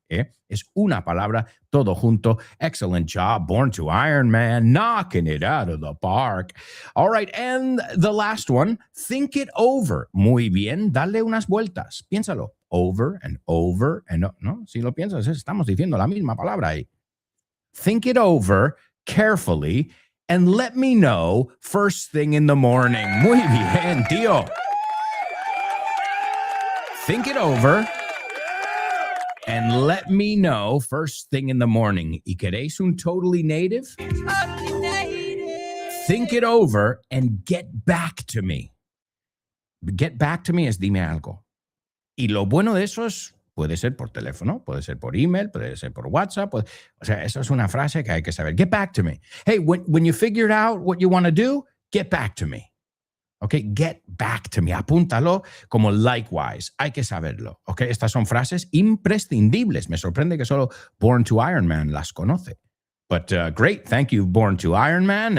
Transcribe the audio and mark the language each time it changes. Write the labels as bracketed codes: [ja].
[es] Es una palabra todo junto. [en] Excellent job. Born to Iron Man. Knocking it out of the park. All right. And the last one. Think it over. [es] Muy bien. Dale unas vueltas. Piénsalo. [en] over and over and [es] no, si lo piensas, estamos diciendo la misma palabra ahí. [en] Think it over carefully and let me know first thing in the morning. [es] Muy bien, tío. [en] Think it over and let me know first thing in the morning. [es] ¿Y queréis un [en] totally native? Think it over and get back to me. Get back to me [es] es dime algo. Y lo bueno de eso es, puede ser por teléfono, puede ser por email, puede ser por WhatsApp. O sea, eso es una frase que hay que saber. [en] Get back to me. Hey, when you figured out what you want to do, get back to me. Okay, get back to me. [es] Apúntalo como likewise. Hay que saberlo. Okay, estas son frases imprescindibles. Me sorprende que solo Born to Iron Man las conoce. [en] But great. Thank you, Born to Iron Man.